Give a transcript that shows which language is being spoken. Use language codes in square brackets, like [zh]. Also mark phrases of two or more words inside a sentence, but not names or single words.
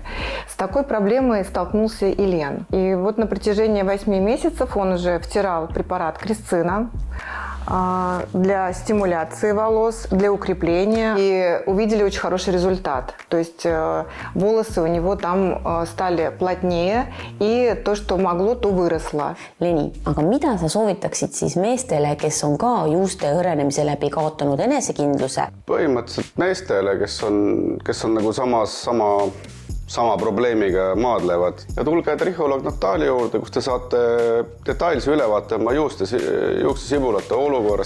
[ru] С такой проблемой столкнулся и Лен. И на протяжении 8 месяцев он уже втирал препарат кресцина для стимуляции волос, для укрепления. И увидели очень хороший результат. То есть волосы у него там стали плотнее, и то, что могло, то выросло. [et] Leni, aga mida sa soovitaksid siis meestele, kes on ka juuste hõrenemise läbi kaotanud enesekindluse? Põhimõtteliselt meestele, kes on nagu sama probleemiga maadlevad. Ja tulge triholoog Natalia juurde, kus te saate detailse ülevaate oma juuksesibulate olukorrast.